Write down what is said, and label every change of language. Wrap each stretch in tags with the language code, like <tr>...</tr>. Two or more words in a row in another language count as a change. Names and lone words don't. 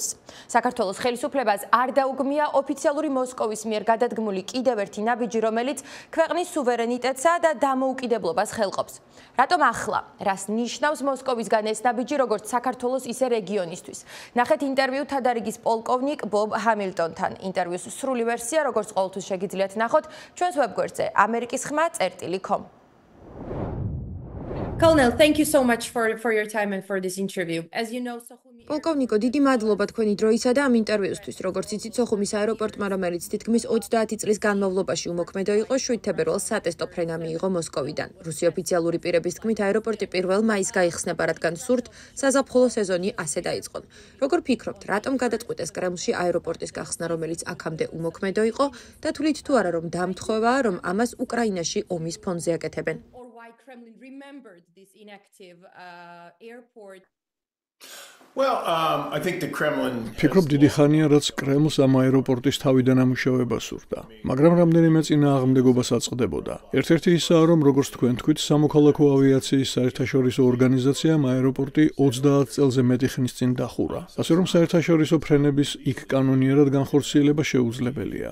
<ka>საქართველოს ხელისუფლებას არ დაუგმია ოფიციალური მოსკოვის მიერ გადადგმული კიდევ ერთი ნაბიჯი, რომელიც ქვეყნის სუვერენიტეტსა და დამოუკიდებლობას ხელყოფს. რატომ ახლა? რას ნიშნავს მოსკოვისგან ეს ნაბიჯი როგორც საქართველოს, ისე რეგიონისთვის? ნახეთ ინტერვიუ თადარიგის პოლკოვნიკ ბობ ჰამილტონთან. ინტერვიუს სრული ვერსია, როგორც ყოველთვის შეგიძლიათ ნახოთ ჩვენს ვებგვერდზე amerikis.com.</ka> <en>Colonel, thank you so much for your time and for this interview. As you know,</en> <ka>პოლკოვნიკო, დიდი მადლობა თქვენი დროისა და ამ ინტერვიუსთვის. როგორც იცით, სოხუმის აეროპორტმა, რომელიც თითქმის 20 წლის განმავლობაში უმოქმედო იყო, 7 თებერვალს სატესტო ფრენა მიიღო მოსკოვიდან. რუსი ოფიციალური პირების თქმით, აეროპორტი 1 მაისს გაიხსნება, რადგან სურთ საზაფხულო სეზონი ასე დაიწყონ. როგორ ფიქრობთ, რატომ გადაწყვიტეს კრემლში აეროპორტის გახსნა, რომელიც აქამდე უმოქმედო იყო და თვლით თუ არა, რომ დამთხოვაა, რომ ამას უკრაინაში ომის ფონზე აკეთებენ?</ka> <en>Kremlin remembered this inactive airport. Well, I think the Kremlin</en> <ka>ფიქრობ დიდი ხანია, რაც კრემლს ამ აეროპორტის თავიდან ამუშავება სურდა, მაგრამ რამდენიმე წინააღმდეგობას აწყდებოდა. ერთ-ერთი ისაა, რომ როგორც თქვენ თქვით, სამოქალაქო ავიაციის საერთაშორისო ორგანიზაციამ აეროპორტი 30 წელზე მეტი ხნის წინ დახურა. ასე რომ საერთაშორისო ფრენების იქ კანონიერად განხორციელება შეუძლებელია.</ka>